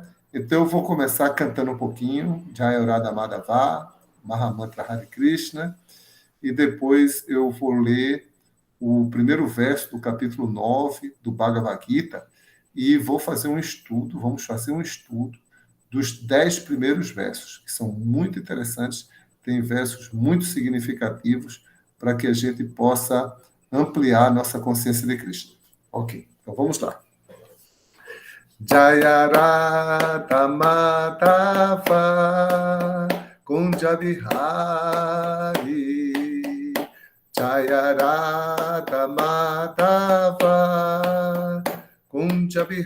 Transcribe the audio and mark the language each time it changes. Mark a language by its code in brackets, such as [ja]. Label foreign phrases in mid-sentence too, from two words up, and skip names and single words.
[pt] Então eu vou começar cantando um pouquinho [sa] जय राधा माधव, [pt] Mahamantra Hare Krishna, e depois eu vou ler o primeiro verso do capítulo 9 do Bhagavad Gita e vou fazer um estudo, vamos fazer um estudo dos 10 primeiros versos, que são muito interessantes, tem versos muito significativos para que a gente possa ampliar a nossa consciência de Krishna. Ok, então vamos lá. [sa] जय राधा माधव कुञ्ज विहारी जय राधा माधव कुञ्ज